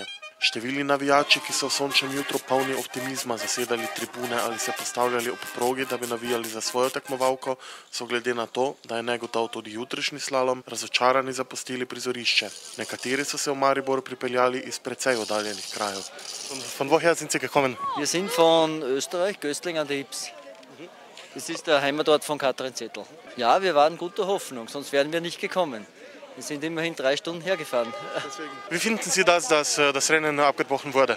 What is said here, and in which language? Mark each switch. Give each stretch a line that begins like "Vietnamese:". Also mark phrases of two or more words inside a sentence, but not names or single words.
Slovenian: Številni navijači, ki so v sončnem jutru polni optimizma zasedali tribune ali se postavljali ob progi, da bi navijali za svojo tekmovalko, so glede na to, da je negotov tudi jutrišnji slalom, razočarani zapustili prizorišče. Nekateri so se v Maribor pripeljali iz precej oddaljenih krajev.
German: Von woher sind Sie gekommen? Wir sind von Österreich, Göstling an der Ips. Das ist der Heimatort von Katrin Zettel. Ja, wir waren guter Hoffnung, sonst wären wir nicht gekommen. Wir sind immerhin 3 Stunden hergefahren. Wie finden Sie das, dass das Rennen abgebrochen wurde?